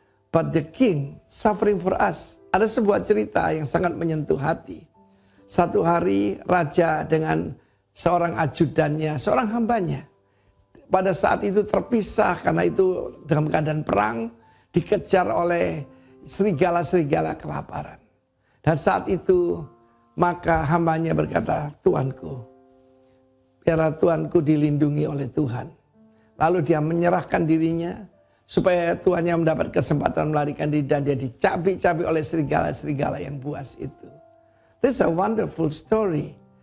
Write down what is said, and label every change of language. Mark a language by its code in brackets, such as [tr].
[en] But the king suffering for us. [id] Ada sebuah cerita yang sangat menyentuh hati. Satu hari raja dengan seorang ajudannya, seorang hambanya. Pada saat itu terpisah karena itu dalam keadaan perang, dikejar oleh serigala-serigala kelaparan. Dan saat itu maka hambanya berkata, Tuanku, biarlah Tuanku dilindungi oleh Tuhan. Lalu dia menyerahkan dirinya supaya tuannya mendapat kesempatan melarikan diri dan dia dicabik-cabik oleh serigala-serigala yang buas itu. [en] This is a wonderful story.